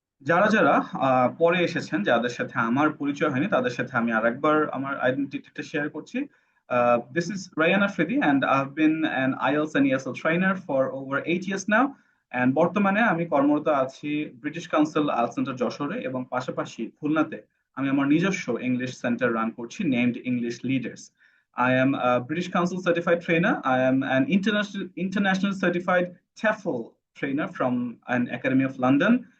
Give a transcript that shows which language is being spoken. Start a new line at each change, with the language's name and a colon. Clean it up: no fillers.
Bangla: যারা যারা পরে এসেছেন, যাদের সাথে আমার পরিচয় হয়নি, তাদের সাথে আমি আরেকবার আমার আইডেন্টিটিটা শেয়ার করছি।
English: This is Ryan Afridi and I've been an IELTS and ESL trainer for over 8 years now.
Bangla: And বর্তমানে আমি কর্মরত আছি ব্রিটিশ কাউন্সিল আইএলটিএস সেন্টার যশোরে, এবং পাশাপাশি খুলনাতে আমি আমার নিজস্ব ইংলিশ সেন্টার রান করছি, named English leaders.
English: I am a British Council certified trainer. I am an international certified TEFL trainer from an Academy of London.